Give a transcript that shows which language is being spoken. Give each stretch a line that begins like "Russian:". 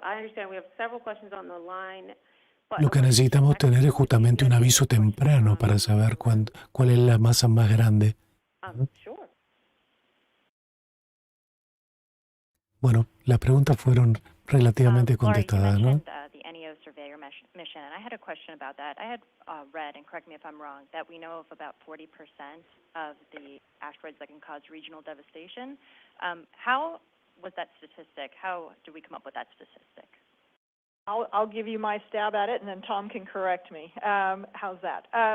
English: I understand we have several questions on the line.
Spanish: Lo que necesitamos tener es justamente un aviso temprano para saber cuál es la masa más grande.
English: Sure.
Spanish: Bueno, las preguntas fueron relativamente contestadas, ¿no?
English: The NEO surveyor mission, and I had a question about that. I had read, and correct me if I'm wrong, that we know of about 40% of the asteroids that can cause regional devastation. How was that statistic? How did we come up with that statistic? I'll give you my stab at it, and then Tom can correct me. How's that?